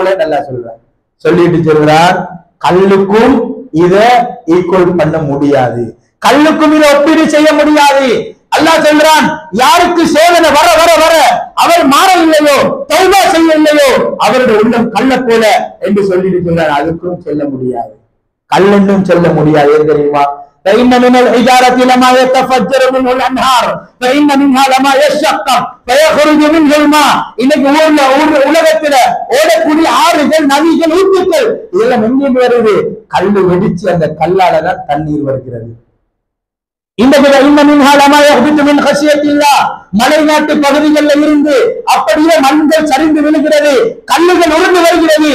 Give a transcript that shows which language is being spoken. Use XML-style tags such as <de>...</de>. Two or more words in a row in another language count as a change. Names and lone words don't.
<ta>நல்லா சொல்றார், சொல்லிட்டு சொல்றார், கல்லுக்கும் இத ஈக்குவல் பண்ண முடியாது, கல்லுக்கும் இதை ஒப்பீடு செய்ய முடியாது. அல்லாஹ் சொல்றான், யாருக்கு சோதனை வர வர வர அவர் மாறவில்லையோ, தௌபா செய்யவில்லையோ, அவருடைய உள்ளம் கல்ல போல என்று சொல்லிட்டு சொல்றார். அதுக்கும் சொல்ல முடியாது, கல்லென்றும் சொல்ல முடியாது. ஏன் தெரியுமா?</ta> <ar>فإن من الحجارة لما يتفجر منه الأنهار فإن منها لما يشقق فيخرج منه الماء.</ar> <ta>இன்னைக்கு உலகத்துல ஓடக்கூடிய ஆறுகள், நதிகள், ஊற்றுக்கள் இதெல்லாம் எங்கிருந்து வருது? கல்லு வெடிச்சு அந்த கல்லால தான் தண்ணீர் வருகிறது. மலை நாட்டு பகுதிகளில் இருந்து அப்படியே மண்கள் சரிந்து விழுகிறது, கல்லுகள் உருண்டு வருகிறது.</ta>